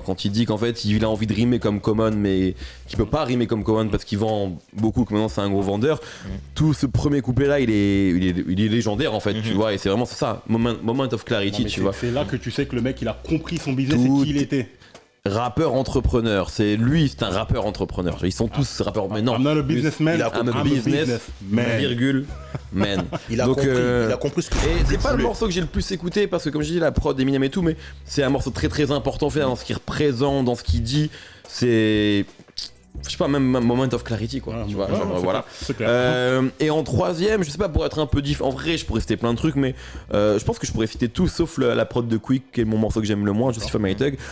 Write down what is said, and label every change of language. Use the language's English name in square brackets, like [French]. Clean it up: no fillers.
[French] Quand il dit qu'en fait il a envie de rimer comme Common, mais qu'il peut pas rimer comme Common parce qu'il vend beaucoup, que maintenant c'est un gros vendeur. Tout ce premier couplet là, il est légendaire en fait, tu vois. Et c'est vraiment ça, Moment of Clarity, tu vois. C'est là que tu sais que le mec il a compris son business et qui il était. Rappeur entrepreneur, c'est un rappeur entrepreneur. Ils sont tous rappeurs, mais non. [English] I'm not a businessman, I'm a business virgule man. [French] Il a compris ce que et c'est pas le morceau que j'ai le plus écouté parce que comme je dis la prod Eminem et tout, mais c'est un morceau très très important fait dans ce qu'il représente, dans ce qu'il dit. C'est je sais pas, même Moment of Clarity quoi, tu vois, genre, voilà. Et en troisième, je sais pas, pour être un peu en vrai, je pourrais citer plein de trucs, mais je pense que je pourrais citer tout sauf la prod de Quick, qui est mon morceau que j'aime le moins, Justify My Thug.